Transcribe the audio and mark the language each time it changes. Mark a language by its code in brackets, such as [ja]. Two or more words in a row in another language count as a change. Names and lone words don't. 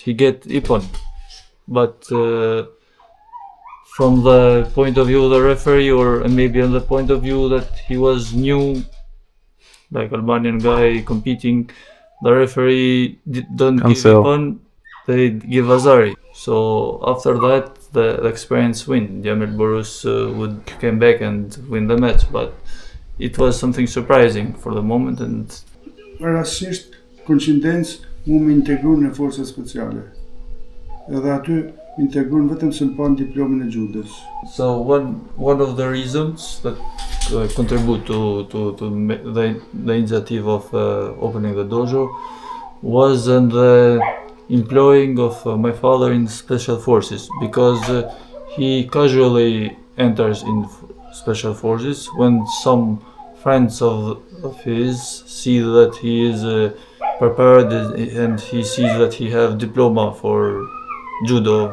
[en] He get Ippon, but from the point of view of the referee, or maybe on the point of view that he was new, like Albanian guy competing, the referee don't give Ippon, they give Azari. So after that, the experience win. Jamel Burus would came back and win the match, but it was something surprising for the moment. And [sq] Rasisht koincidencë mu më integru në forca speciale. Edhe aty integruan vetëm se më pan diplomën e judos. [en] So one of the reasons that contribute to the initiative of opening the dojo was the employing of my father in special forces, because he casually enters in special forces when some friends of his see that he is prepared and he sees that he have diploma for judo.